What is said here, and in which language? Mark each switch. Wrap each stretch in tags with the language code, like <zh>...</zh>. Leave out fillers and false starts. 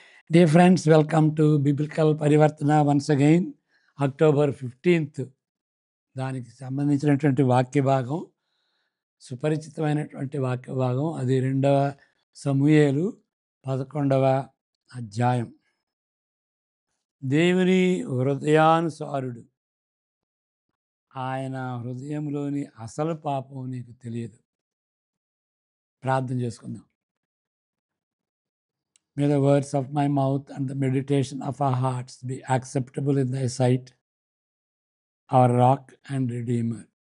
<en>Dear friends, welcome to Biblical Parivartana once again.</en> <te>October 15th దానికి సంబంధించినటువంటి వాక్య భాగం, సుపరిచితమైనటువంటి వాక్య భాగం. అది 2వ సమూయేలు 11వ అధ్యాయం. దేవుని హృదయానుసారుడు, ఆయన హృదయంలోని అసలు పాపం నీకు తెలియదు. ప్రార్థన చేసుకుందాం.</te> <en>May the words of my mouth and the meditation of our hearts be acceptable in thy sight, our rock and redeemer.</en>